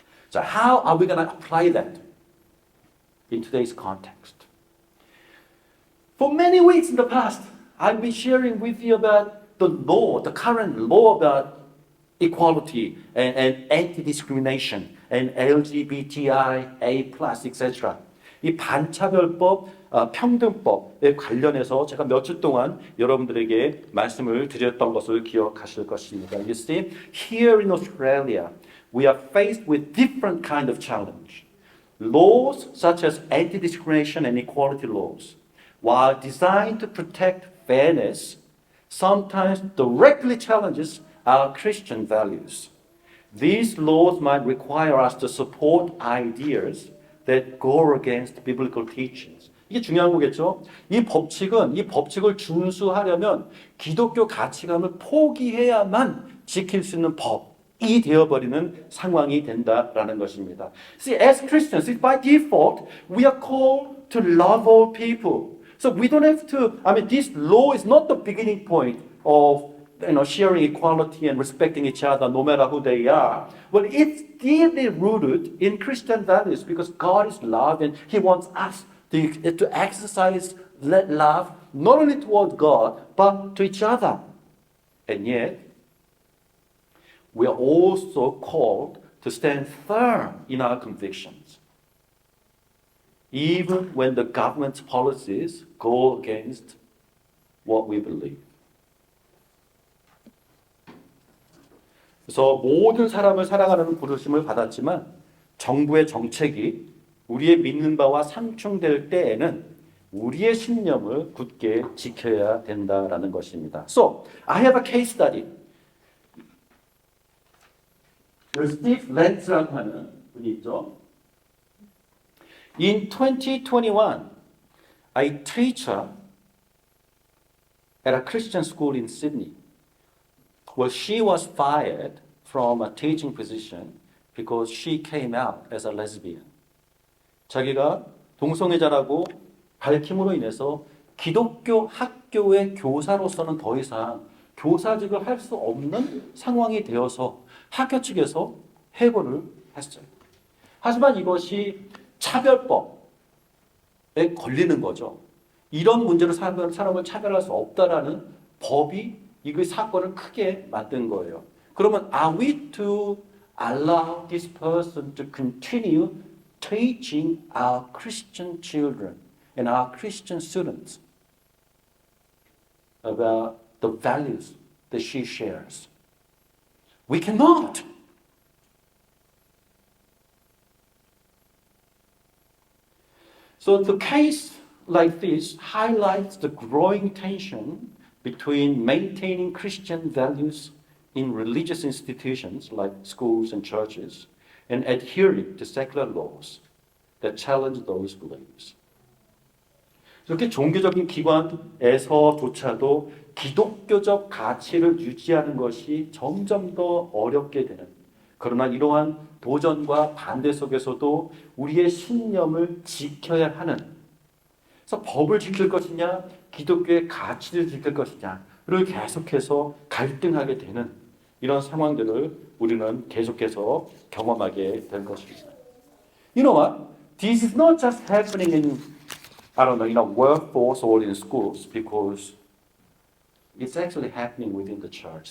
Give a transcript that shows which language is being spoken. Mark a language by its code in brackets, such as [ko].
[en] So how are we going to apply that in today's context? For many weeks in the past, I've been sharing with you about the current law about equality and anti-discrimination and LGBTIA+, etc. [ko] 이 반차별법, 평등법에 관련해서 제가 며칠 동안 여러분들에게 말씀을 드렸던 것을 기억하실 것입니다. [en] You see, here in Australia, we are faced with different kind of challenge. Laws such as anti-discrimination and equality laws, while designed to protect fairness, sometimes directly challenges our Christian values. These laws might require us to support ideas that go against biblical teachings. [ko] 이게 중요한 거겠죠? 이 법칙을 준수하려면 기독교 가치관을 포기해야만 지킬 수 있는 법이 되어버리는 상황이 된다라는 것입니다. [en] See, as Christians, by default, we are called to love all people. So we don't have to, this law is not the beginning point of sharing equality and respecting each other no matter who they are. Well, it's deeply rooted in Christian values because God is love and He wants us to exercise that love not only toward God but to each other. And yet, we are also called to stand firm in our convictions, even when the government's policies go against what we believe. [ko] 그래서 모든 사람을 사랑하는 부르심을 받았지만 정부의 정책이 우리의 믿는 바와 상충될 때에는 우리의 신념을 굳게 지켜야 된다라는 것입니다. [en] So, I have a case study. [ko] 스티브 렌츠라고 하는 분이 있죠. [en] In 2021, a teacher at a Christian school in Sydney, well, she was fired from a teaching position because she came out as a lesbian. [ko] 자기가 동성애자라고 밝힘으로 인해서 기독교 학교의 교사로서는 더 이상 교사직을 할 수 없는 상황이 되어서 학교 측에서 해고를 했어요. 하지만 이것이 차별법에 걸리는 거죠. 이런 문제로 사람을 차별할 수 없다라는 법이 이 사건을 크게 만든 거예요. 그러면 [en] are we to allow this person to continue teaching our Christian children and our Christian students about the values that she shares? We cannot. So the case like this highlights the growing tension between maintaining Christian values in religious institutions like schools and churches and adhering to secular laws that challenge those beliefs. [ko] 이렇게 종교적인 기관에서조차도 기독교적 가치를 유지하는 것이 점점 더 어렵게 되는, 그러나 이러한 도전과 반대 속에서도 우리의 신념을 지켜야 하는, 그래서 법을 지킬 것이냐 기독교의 가치를 지킬 것이냐를 계속해서 갈등하게 되는 이런 상황들을 우리는 계속해서 경험하게 될 것입니다. [en] You know what? This is not just happening in, I don't know, in a workforce or in schools, because it's actually happening within the church.